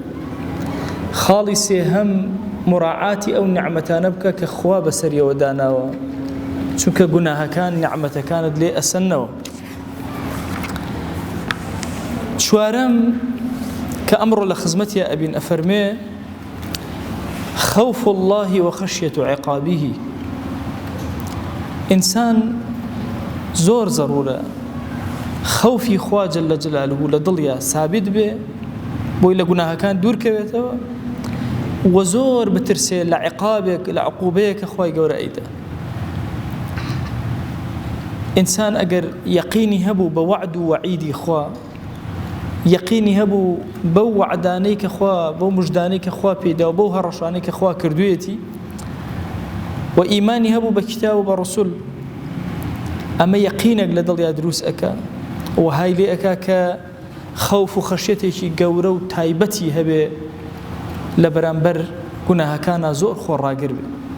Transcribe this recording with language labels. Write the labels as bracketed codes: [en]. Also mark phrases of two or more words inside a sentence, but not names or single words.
[ckb] خاڵی سێهەم مراعاتی ئەو نیعمەتانە بکە کە خوا بەسەریەوە داناوە، چونکە گوناهەکان نیعمەتەکانت لێ ئەسەنەوە. چوارەم کە ئەمڕۆ لە خزمەتیە ئەبین ئەفەرمێ [ar] خوف الله وخشية عقابه. [ckb] إنسان زور ضرورة خوفي خوا [ar] جل جلاله [ckb] لدڵیا ثابت بێ بۆی لە گوناهەکان دوور کەوێتەوە و زۆر بترسێ لە عقابێک لە عقوبەیەکە خوای گەورە ئەیدا. ئینسان ئەگەر یەقینی هەبوو بە وعد و وەعیدی خوا، یەقینی هەبوو بەو وعدانەی کە خوا، بەو مژدانەی کە خوا پێدا و بەو هەڕەشانەی کە خوا کردوویەتی، و ئیمانی هەبوو بە کتاب و بە ڕسوول، ئەمە یەقینێک لە دڵیا دروست ئەکا و های لێ ئەکا کە خەوف و خەشیەتێکی گەورە و تایبەتی هەبێ لە بەرامبەر گوناهەکانە زۆر خۆڕاگر بێ.